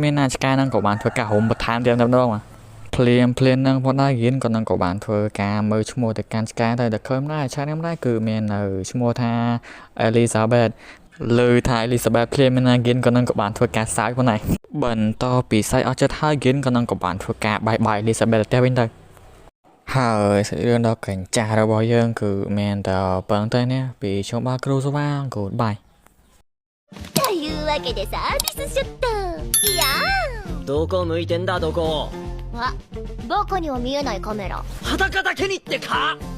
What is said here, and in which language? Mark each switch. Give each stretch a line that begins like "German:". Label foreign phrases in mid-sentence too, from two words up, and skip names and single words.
Khmer: មានណាឆ្កែហ្នឹងក៏បានធ្វើការរុំបន្ថែមទៀតម្ដងភ្លាមហ្នឹងផងដែរ Gin ក៏នឹងក៏បានធ្វើការមើលឈ្មោះទៅកាន់ឆ្កែទៅតែឃើញដែរឆ្កែហ្នឹងដែរគឺមាននៅឈ្មោះថា Elizabeth លើថា Elizabeth ភ្លាមណា Gin ក៏នឹងក៏បានធ្វើការសើចផងដែរបន្តពីសើចអស់ចិត្តហើយ Gin ក៏នឹងក៏បានធ្វើការបាយ Elizabeth ទៅវិញទៅហើយសាច់រឿងដ៏កញ្ចាស់របស់យើងគឺមានតែប៉ុណ្្នឹងទេណាពីខ្ញុំបាទគ្រូសូវ៉ា Goodbye
Japanese: というわけでサービスショットいやどこ向いてんだどこーあバカには見えないカメラ裸だけにってか